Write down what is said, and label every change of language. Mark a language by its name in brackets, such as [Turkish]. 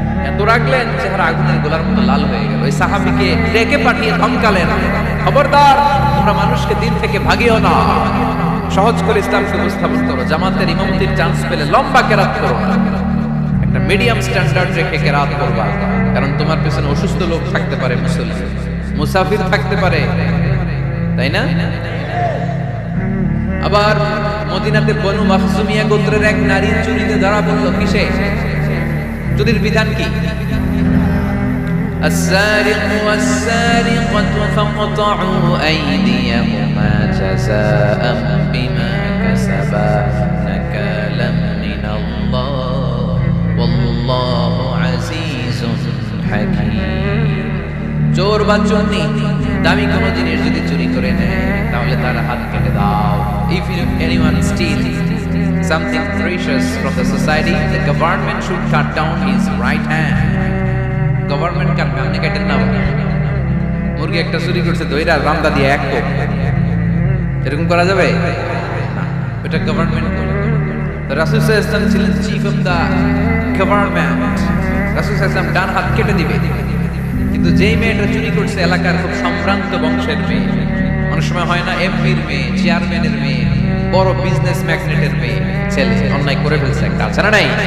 [Bangla] এত রাগলেন, চেহারা আগুনের গোলার মতো লাল হয়ে গেল। ওই সাহাবীকে ডেকে পাঠিয়ে ধমকালেন, খবরদার তোমরা মানুষকে দিন থেকে ভাগিও না, সহজ করে ইসলামকে উপস্থাপন করো, জামাতের ইমামতির চান্স পেলে লম্বা কেরাত করো না, একটা মিডিয়াম স্ট্যান্ডার্ড রেখে কেরাত করবা, কারণ তোমার পেছনে অসুস্থ লোক থাকতে পারে, মুসল্লি মুসাফির থাকতে পারে, তাই না? আবার মদিনাতে বনু মাখজুমিয়া গোত্রের এক নারী চুরিতে ধরা পড়ল। কিসে? চুরির বিধান কি? [Arabic] السارق والسارقة فاقطعوا أيديهما جزاء بما كسبا نكالا من الله والله عزيز حكيم। [Bangla] চোর বা চোরনি দামি কোনো জিনিস যদি চুরি করে নেয় তাহলে তার হাত কেটে দাও। [English] If anyone steals something precious from the society, the government should cut down his right hand. [Bangla] Government কাটবে, আপনি কাটেন না। মুরগি একটা চুরি করছে, দইরা রামদা দিয়ে এক কোপ, এরকম করা যাবে না, এটা গভর্নমেন্ট করে। তো রাসূল সাল্লাল্লাহু আলাইহি ওয়াসাল্লাম ছিলেন চিফ অফ দা গভর্নমেন্ট, রাসূল সাল্লাল্লাহু আলাইহি ওয়াসাল্লাম ডান হাত কেটে দিবে। কিন্তু যেই মেয়েটা চুরি করছে এলাকার খুব সম্ভ্রান্ত বংশের মেয়ে, অনেক সময় হয় না এমপির মেয়ে, চেয়ারম্যানের মেয়ে, বড় বিজনেস ম্যাগনেটের মেয়ে, ছেলে অন্যায় করে ফেলছে একটা, আছে না নাই?